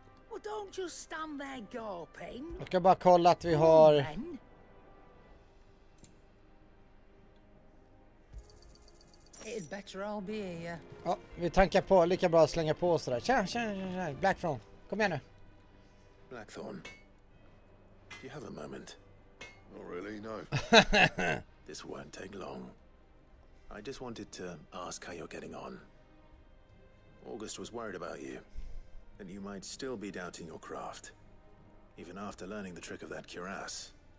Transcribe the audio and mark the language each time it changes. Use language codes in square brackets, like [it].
[en] Well, don't just stand there gaping. [sv] Jag ska bara kolla att vi har... [en] It'd better I'll be here. [sv] Ja, vi tankar på, lika bra att slänga på oss där. Tjena, Blackthorn. Kom igen nu. [en] Blackthorn, do you have a moment? Not really, no. This won't take long. I just wanted to ask how you're getting on. August was worried about you, and you might still be doubting your craft, even after learning the trick of that cuirass.